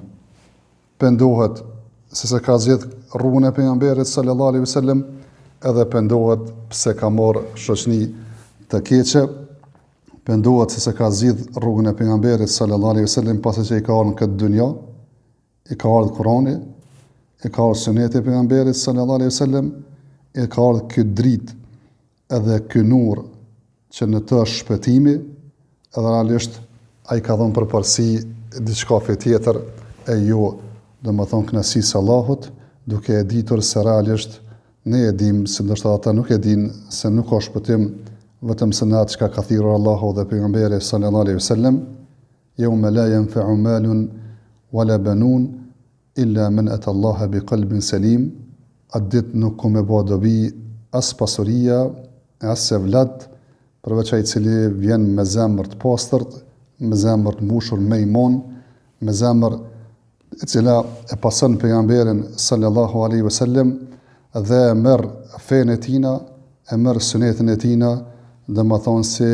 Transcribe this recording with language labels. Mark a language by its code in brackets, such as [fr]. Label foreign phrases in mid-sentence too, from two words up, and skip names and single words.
[sq] Pendohet se ka zgjedh rrugën e pejgamberit [ar] صلى الله عليه وسلم, [sq] edhe pendohet pse ka marrë shoqni të keqe, pendohet se ka zgjedh rrugën e pejgamberit [ar] صلى الله عليه وسلم [sq] pasi që i ka ardhur në këtë dynjë, i ka ardhur Kurani, i ka ardhur suneti e pejgamberit [ar] صلى الله عليه وسلم, [sq] i ka ardhur ky dritë edhe ky nur që në të është shpëtimi, edhe realisht ai ka dhënë përparësi diçkafe tjetër e jo domethënë kënaqësisë Allahut, duke e ditur se realisht ne e dim se ndoshta ata nuk e din se nuk ka shpëtim vetëm se në atë çka ka thirrur Allahu dhe pejgamberi [ar] صلى الله عليه وسلم, يوم لا ينفع مال ولا بنون إلا من أتى الله بقلب سليم. [sq] Atë ditë nuk ka me bë dobi as pasuria, as sevlat, përveç ai i cili vjen me zemër të pastërt, me zemër të mbushur me iman, me zemër e cila e pason pejgamberin [ar] صلى الله عليه وسلم [sq] dhe e merr fenë e tina, e merr sunetin e tina, dhe më thonë se